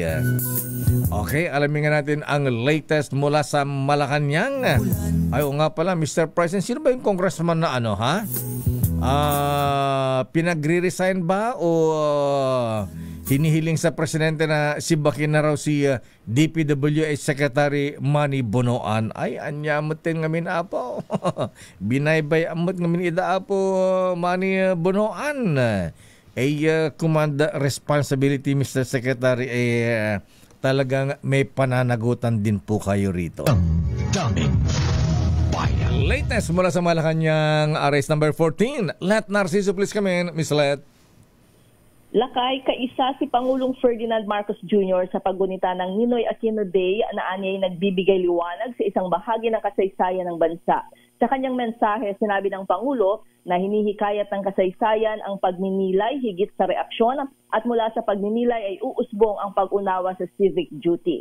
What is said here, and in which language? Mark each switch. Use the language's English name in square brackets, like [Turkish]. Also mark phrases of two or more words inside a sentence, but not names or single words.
[Filipino] Okay, alamin nga natin ang latest mula sa Malacanang. Ay, nga pala, Mr. President, sino ba yung congressman na pinagre-resign ba o hinihiling sa presidente na sibakin na raw si DPWH Secretary Manny Bonoan? Ay, [Iloko] anyamutin ngamin apo. Binaybay amot ngamin ida apo Manny Bonoan. [English] Command responsibility, Mr. [Filipino] Secretary, talagang may pananagutan din po kayo rito. Daming bayan. Latest mula sa Malacanang, [English] arrest number 14. Let Narciso please come in, Miss Let. [Filipino] Lakay, kaisa si Pangulong Ferdinand Marcos Jr. sa paggunita ng Ninoy Aquino Day na anya'y nagbibigay liwanag sa isang bahagi ng kasaysayan ng bansa. Sa kanyang mensahe, sinabi ng Pangulo na hinihikayat ng kasaysayan ang pagninilay higit sa reaksyon at mula sa pagninilay ay uusbong ang pag-unawa sa [English] civic duty.